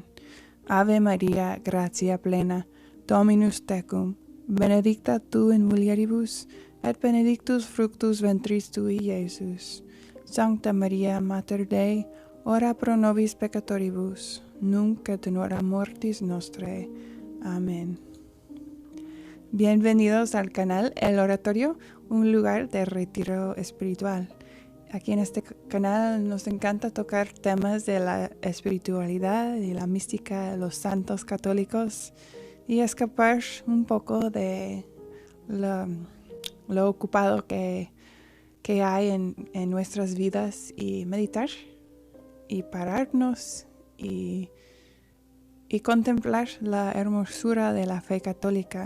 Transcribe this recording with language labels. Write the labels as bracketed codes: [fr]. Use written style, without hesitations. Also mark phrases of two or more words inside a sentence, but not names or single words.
[la] Ave María, gratia plena, Dominus tecum, benedicta tu in mulieribus, et benedictus fructus ventris tui, Iesus. Sancta Maria, Mater Dei, ora pro nobis peccatoribus, nunc et in hora mortis nostrae. [es] Amén. Bienvenidos al canal El Oratorio, un lugar de retiro espiritual. Aquí en este canal nos encanta tocar temas de la espiritualidad y la mística de los santos católicos y escapar un poco de lo ocupado que hay en nuestras vidas y meditar y pararnos y contemplar la hermosura de la fe católica.